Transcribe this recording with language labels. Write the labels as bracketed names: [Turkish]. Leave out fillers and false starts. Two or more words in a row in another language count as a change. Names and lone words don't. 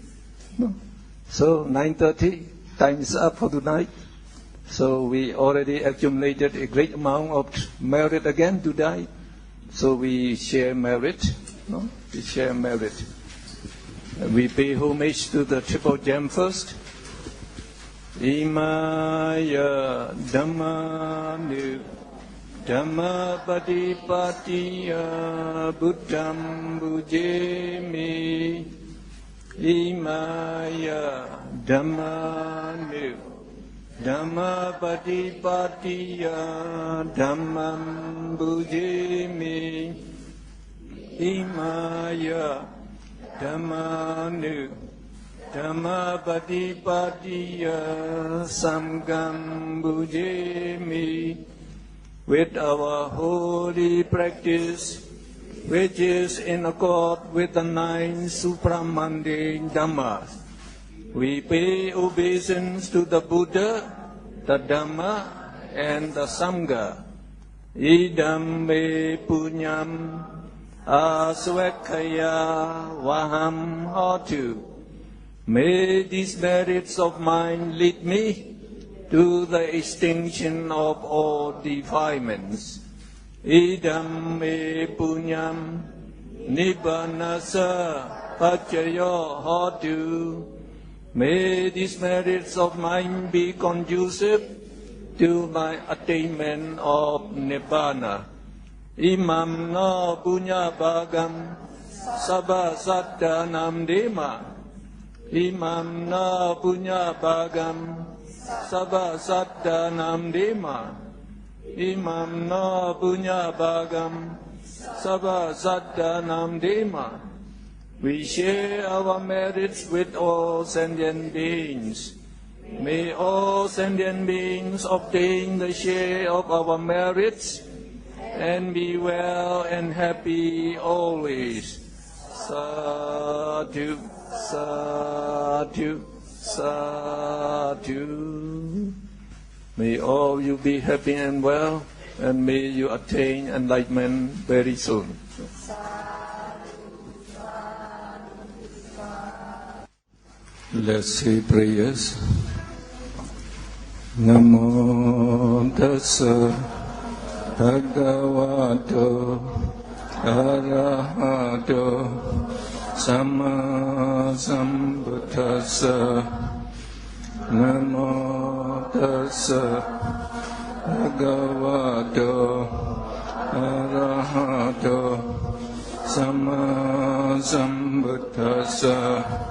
[English] So 9:30, time is up for tonight. So we already accumulated a great amount of merit again to die. So we share merit. We share merit. We pay homage to the Triple Gem first. [Pali] Imaya Dhammanu Dhamma Patipatiya Buddham Bujemi Imaya Dhammanu Dhamma Patipatiya Dhammam Bhujemi Imaya Dhammanu Dhamma Patipatiya Samgam Bhujemi. [English] With our holy practice, which is in accord with the 9 supramundane Dhammas, we pay obeisance to the Buddha, the Dhamma, and the Sangha. [Pali] Idam me punyam aswekaya vaham hotu. [English] May these merits of mine lead me to the extinction of all defilements. [Pali] Idam me punyam nibbanasa pacayo hotu. [English] May these merits of mine be conducive to my attainment of Nibbana. [Pali] Imam no punya bagam sabha sattanam dema. Imam no punya bagam sabha sattanam dema. Imam no punya bagam sabha sattanam dema. [English] We share our merits with all sentient beings. May all sentient beings obtain the share of our merits and be well and happy always. [Pali] Sadhu, sadhu, sadhu. [English] May all you be happy and well, and may you attain enlightenment very soon. Let's say prayers. [Pali] Namo tassa bhagavato arahato samma sambuddhassa. Namo tassa bhagavato arahato samma sambuddhassa.